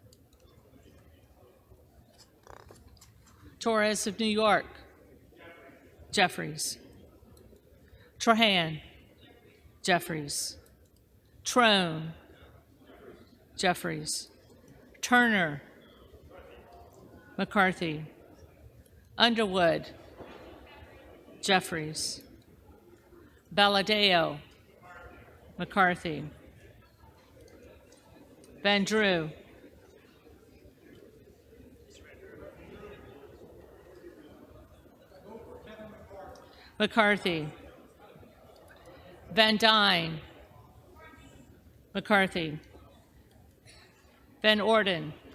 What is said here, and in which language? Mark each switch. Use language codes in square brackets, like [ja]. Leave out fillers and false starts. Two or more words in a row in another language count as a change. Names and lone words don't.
[en] Torres of New York, Jeffries, Trahan, Jeffries, Trone, Jeffries, Turner, McCarthy, Underwood, Jeffries, Baladeo, McCarthy, Van Drew, McCarthy, Van Dyne, McCarthy, Van Orden,